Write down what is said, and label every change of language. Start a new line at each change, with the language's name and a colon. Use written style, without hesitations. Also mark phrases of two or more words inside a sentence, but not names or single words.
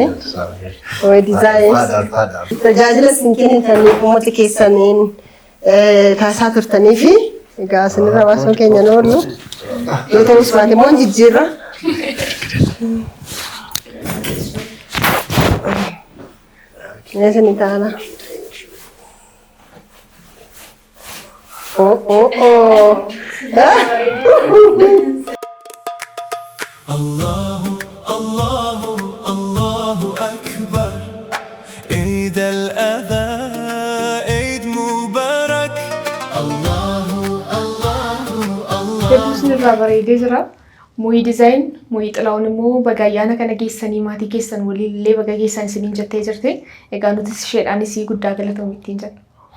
Oromo: Moo'ii diizaayinii tajaajila isin kennitaniif uummata keessaniin taasisaa turtaniifi. Egaa isinirra baasuun keenya nu oolu. Yoo ta'us baate immoo jijjiirra. Isin taana.
Arabic: الله الله الله أكبر. عيد الأضحى, عيد مبارك.
Oromo: Hedduu isinirraa bareedee jira. Moo'ii diizaayinii, moo'ii xilaa'uun immoo baga ayyaana kana geessanii maatii keessan waliin illee baga geessan isiniin jettee jirte. Egaa nutis isheedhaanis guddaa galatoomuu ittiin jenna.